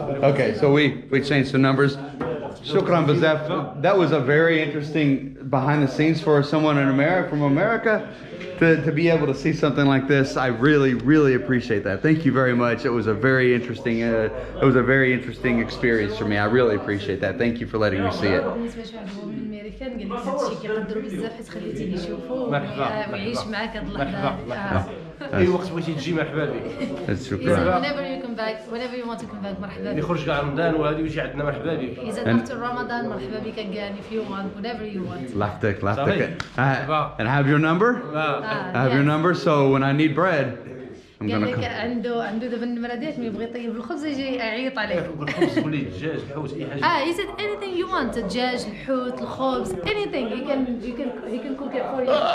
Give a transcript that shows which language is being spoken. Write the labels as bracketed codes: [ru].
[en] Okay, so we changed the numbers. Shukran Bazaf. That was a very interesting behind the scenes for someone in America, from America, to be able to see something like this. I really appreciate that. Thank you very much. It was a very interesting experience for me. I really appreciate that. Thank you for letting me see it. [ar] بالنسبة شو عجبهم من الأمريكان قال لي هذا الشيء كيقدروا بزاف حيت خليتيني نشوفو ويعيش معاك هاد اللحظة. اي وقت بغيتي تجي مرحبا بك. شكرا. [en] whenever you want to come back مرحبا بك. [ar] يخرج كاع رمضان وهذه ويجي عندنا مرحبا بك. [en] He said after Ramadan مرحبا بك again if you want, whenever you want. Laftik. And I have your number? I have your number, so when I need bread, I'm [ar] قال [en] gonna [ar] لك [en] cook. [ar] عنده دابا المرادات ما يبغى يطيب الخبز يجي يعيط عليك. الخبز قولي الدجاج الحوت اي حاجه. [en] He said anything you want, الدجاج الحوت الخبز anything he can cook it for you.